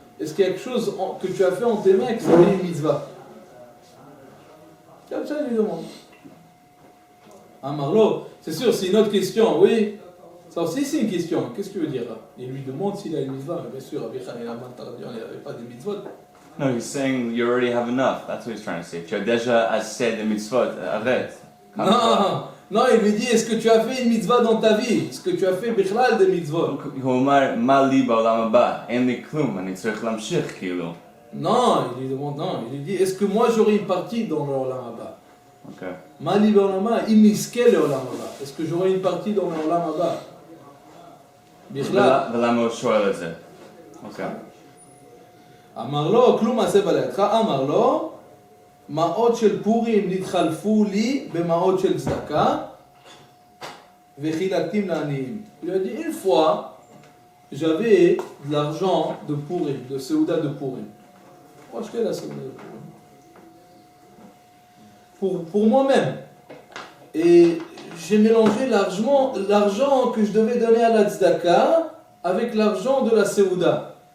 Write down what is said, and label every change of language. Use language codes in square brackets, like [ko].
[fr] Est-ce qu'il y a quelque chose que tu as fait en tes mains et que c'est une mitzvah? Comme ça, il lui demande. Amarlo, c'est sûr, c'est une autre question, oui. Ça aussi, c'est une question. Qu'est-ce que tu veux dire? Il lui demande s'il a une mitzvah. Bien sûr, Rabbi Hanina ben Tardion, il n'avait pas de mitzvot. [en] No, he's saying you already have enough. That's what he's trying to say. [fr] Tu as déjà assez de mitzvot. Arrête. Non, il lui dit, est-ce que tu as fait une mitzvah dans ta vie? Est-ce que tu as fait bichlal de mitzvot? [he] הוא אומר, מה לי בעולם הבא? אין לי כלום, אני צריך להמשיך כאילו. [fr] Non, il lui demande, non, il lui dit, est-ce que moi j'aurai une partie dans le olam haba? Ok. [he] Ma li ba'olam haba, im iske le olam haba. [fr] Est-ce que j'aurai une partie dans le olam haba? [he] Bichlal. ולמה הוא שואל את זה? אוקיי. אמר לו, כלום מעשה בלידך, אמר לו, מעות של פורים נתחלפו לי במעות של צדקה וחילקתים לעניים. [fr] Il a dit, une fois, j'avais de l'argent de Purim, de Seuda de Purim. Pour acheter la Seuda de Purim. Pour moi-même. Et j'ai mélangé l'argent que je devais donner à la tzedaka avec l'argent de la Seuda.